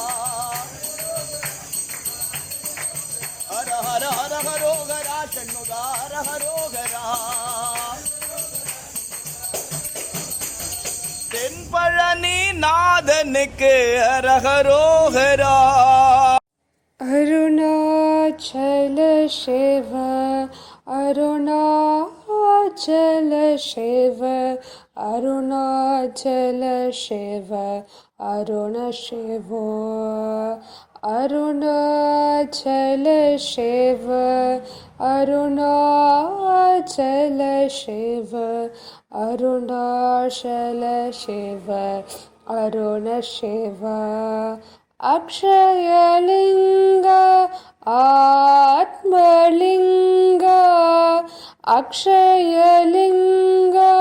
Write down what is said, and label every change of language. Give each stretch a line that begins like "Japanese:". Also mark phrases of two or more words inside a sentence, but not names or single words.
Tamil: ஹர ஹர அரஹரோகரா ஷண்முகா அரஹரோகரா. தென்பழனி நாதனுக்கு அரஹரோகரா.
Sanskrit: अरुणाचल शिव अरुणाचल शिव अरुणाचल शिव अरुण शिव अरुणाचल शिव अरुणाचल शिव अरुणाचल शिव अरुण शिव अक्षयलिंग आत्मलिंग अक्षयलिंग